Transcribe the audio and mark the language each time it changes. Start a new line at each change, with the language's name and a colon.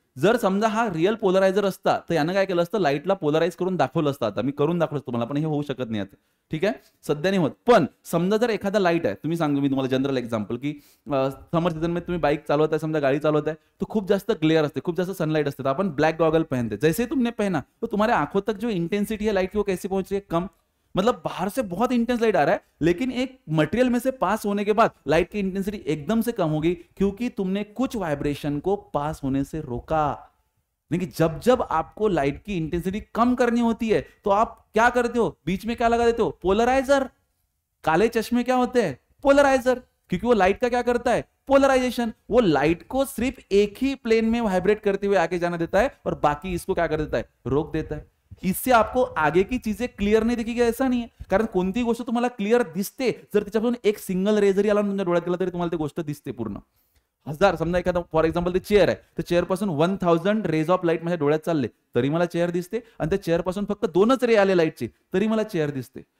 Marathi: जर समजा हा रिअल पोलरायझर असता तर यानं काय केलं असतं? लाईटला पोलराइज करून दाखवलं असतं. आता मी करून दाखवलं तुम्हाला, पण हे होऊ शकत नाही आता. ठीक आहे? सध्या नाही होत. पण समजा जर एखादा लाईट आहे, तुम्ही सांगू मी तुम्हाला जनरल एक्झाम्पल, की समर सीजन में तुम्ही बाइक चालवत आहे, समजा गाड़ी चालवत आहे, तो खूप जास्त ग्लेअर असते, खूप जास्त सनलाइट असते,
Hindi: तो अपन ब्लैक गॉगल पहनते. जैसे तुमने पहना तो तुम्हारे आंखों तक जो इंटेंसिटी है लाइट की वो कैसे पहुंच रही है? कम. मतलब बाहर से बहुत इंटेंस लाइट आ रहा है, लेकिन एक मटेरियल में से पास होने के बाद लाइट की इंटेंसिटी एकदम से कम होगी, क्योंकि तुमने कुछ वाइब्रेशन को पास होने से रोका. लेकिन जब जब आपको लाइट की इंटेंसिटी कम करनी होती है तो आप क्या करते हो? बीच में क्या लगा देते हो? पोलराइजर. काले चश्मे क्या होते हैं? पोलराइजर. क्योंकि वो लाइट का क्या करता है? पोलराइजेशन। वो लाइट को सिर्फ एक ही प्लेन में वाइब्रेट करते हुए आगे जाना देता है और बाकी इसको क्या कर देता है, रोक देता है। इससे आपको आगे की चीजें क्लिअर नाही दिखेगी
Marathi: ऐसा नाही आहे, कारण कोणती गोष्ट तुम्हाला क्लिअर दिसते जर त्याच्यापासून एक सिंगल रे जरी आला तुमच्या डोळ्यात गेला तरी तुम्हाला ती गोष्ट दिसते पूर्ण। हजार समजा एखादा फॉर एक्झाम्पल ते चेअर आहे, तर चेअर पासून 1000 रेज ऑफ लाईट माझ्या डोळ्यात चालले तरी मला चेअर दिसते, आणि त्या चेअर पासून फक्त 2च रे आले लाईटचे तरी मला चेअर दिसते।